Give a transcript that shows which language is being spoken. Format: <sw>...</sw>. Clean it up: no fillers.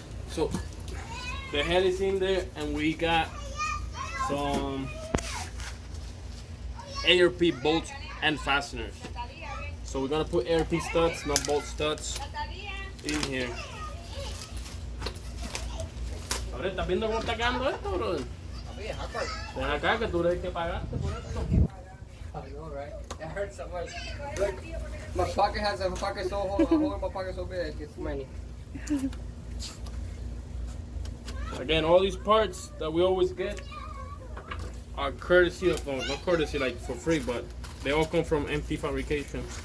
<en>So the head is in there, and we got some ARP bolts and fasteners. So we're gonna put ARP studs, not bolt studs, in here.</en> <es>Ahora, ¿estás viendo cómo está quedando esto, brother? Ven acá que tú eres el que pagaste por esto.</es> <en>I know, right? It hurts so much. Look, my pocket has a pocket so hole in my pocket so big, it's many. Again, all these parts that we always get are courtesy of, well, not courtesy like for free, but they all come from MT Fabrication.</en>